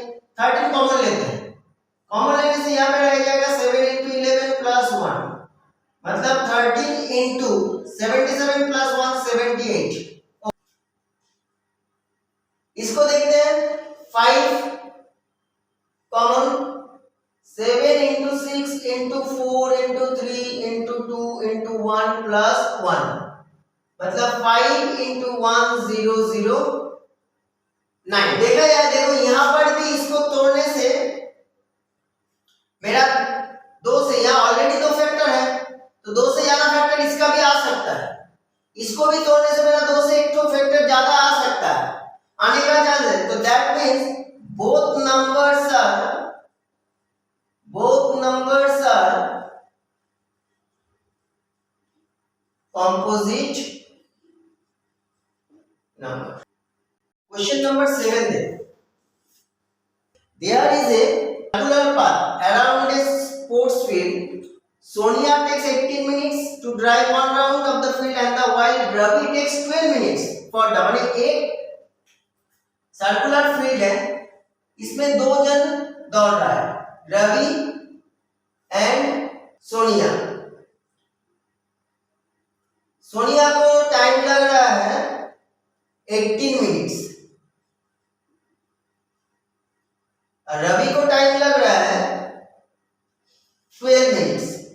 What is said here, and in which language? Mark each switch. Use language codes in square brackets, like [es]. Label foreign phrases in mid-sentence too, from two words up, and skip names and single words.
[hi] 13 कॉमन लेते हैं, कॉमन लेने से यहाँ पे रह जाएगा 7 into 11 plus 1, मतलब 13 into 77 plus 1 78। इसको देखते हैं 5 कॉमन, 7 into 6 into 4 into 3 into 2 into 1 plus 1, मतलब 5 into 1 0 0 9। देखा यार, देखो यहाँ पर भी इसको तोड़ने से मेरा 2 से, यहाँ ऑलरेडी 2 फैक्टर है तो 2 से ज्यादा फैक्टर इसका भी आ सकता है। इसको भी तोड़ने से मेरा 2 से एक तो फैक्टर ज्यादा आ सकता है, आने का चांस है। [en] तो that means both numbers are composite number। Question number 7 देखो, there is a circular path around a sports field. Sonia takes 18 minutes to drive one round of the field and while Ravi takes 12 minutes for drawing एक circular field [hi] है, इसमें 2 जन दौड़ रहा है, रवि एंड सोनिया। सोनिया को टाइम लग रहा है 18 मिनट्स और रवि को टाइम लग रहा है 12 मिनट्स।